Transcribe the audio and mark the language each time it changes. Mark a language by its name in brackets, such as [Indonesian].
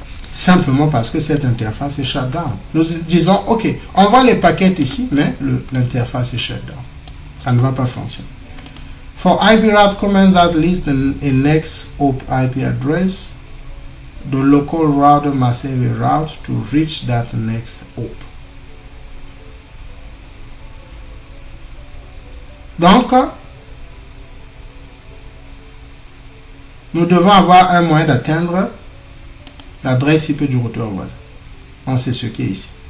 [French] Simplement parce que cette interface est shutdown. Nous disons, OK, on voit les paquets ici, mais l'interface est shutdown. Ça ne va pas fonctionner. [English] For IP route commands that list a next hop IP address, the local router must have a route to reach that next hop. [French] Donc, nous devons avoir un moyen d'atteindre l'adresse IP du routeur voisin. On sait ce qui est ici.